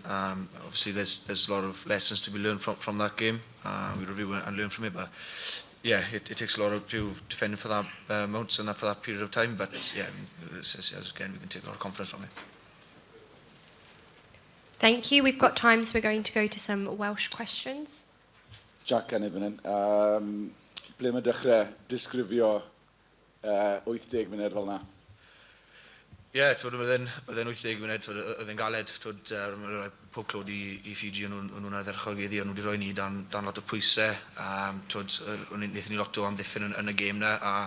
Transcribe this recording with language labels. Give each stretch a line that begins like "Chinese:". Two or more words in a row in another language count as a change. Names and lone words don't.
English: Obviously there's a lot of lessons to be learned from that game. We review and learn from it, but yeah, it takes a lot of defending for that amounts and for that period of time, but yeah, again we can take a lot of confidence from it. Thank you. We've got time, so we're going to go to some Welsh questions.
Welsh: Jack Kenny fan hyn. Ble mae dechrau disgrifio 80 munud fel yna? Ie, oedd e'n 80 munud, oedd e'n galed, pob clod i Fiji, o'n nhw'n ddechrau o'n nhw wedi rhoi ni dan lot o pwysau, wnaethon ni lot o amddiffyn yn y gêm na,